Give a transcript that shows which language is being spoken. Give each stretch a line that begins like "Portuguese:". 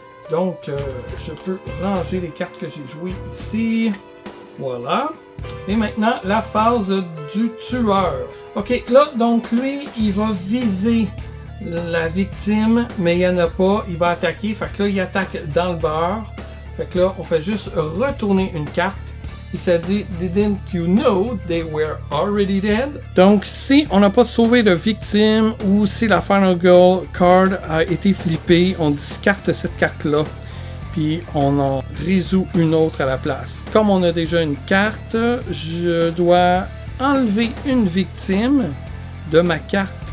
French: Donc, je peux ranger les cartes que j'ai jouées ici. Voilà. Et maintenant, la phase du tueur. Ok, là, donc lui, il va viser la victime, mais il n'y en a pas. Il va attaquer. Fait que là, il attaque dans le beurre. Fait que là, on fait juste retourner une carte. Il s'est dit,
English: didn't you know they were already dead?
French: Donc, si on n'a pas sauvé de victime ou si la Final Girl card a été flippée, on discarte cette carte-là. Puis on en résout une autre à la place. Comme on a déjà une carte, je dois enlever une victime de ma carte.